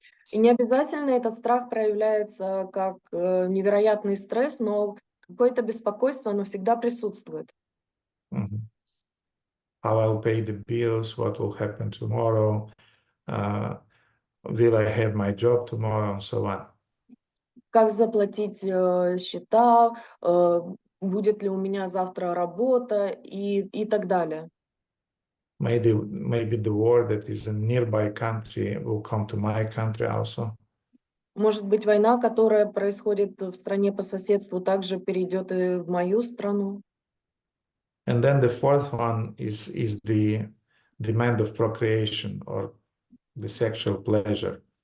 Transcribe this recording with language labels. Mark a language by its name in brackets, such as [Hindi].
[Russian] И не обязательно этот страх проявляется как невероятный стресс, но какое-то беспокойство, оно всегда присутствует. [English] How I'll pay the bills, what will happen tomorrow, will I have my job tomorrow, and so on. [Russian] Как заплатить счета, будет ли у меня завтра работа и так далее. [English] Maybe the war that is in nearby country will come to my country also. [Russian] Может быть, война, которая происходит в стране по соседству, также перейдет и в мою страну. [English] And then the fourth one is the demand of procreation or the sexual pleasure.